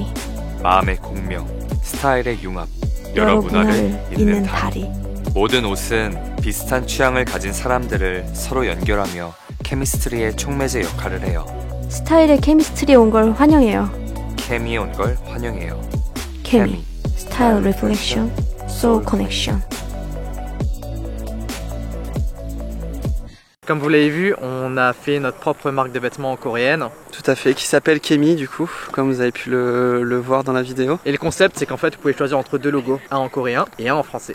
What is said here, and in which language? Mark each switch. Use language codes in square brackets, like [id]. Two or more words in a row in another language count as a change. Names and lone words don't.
[ko] 마음의 공명, 스타일의 융합, 여러 문화를 잇는 다리. 모든 옷은 비슷한 취향을 가진 사람들을 서로 연결하며 케미스트리의 촉매제 역할을 해요. 스타일의 케미스트리에 온 걸 환영해요. 케미에 온 걸 환영해요. 케미, [en] Style Reflection, Soul Connection. [fr] Comme vous l'avez vu, on a fait notre propre marque de vêtements coréenne. Tout à fait, qui s'appelle Kemi du coup, comme vous avez pu le voir dans la vidéo. Et le concept, c'est qu'en fait, vous pouvez choisir entre deux logos, un en coréen et un en français.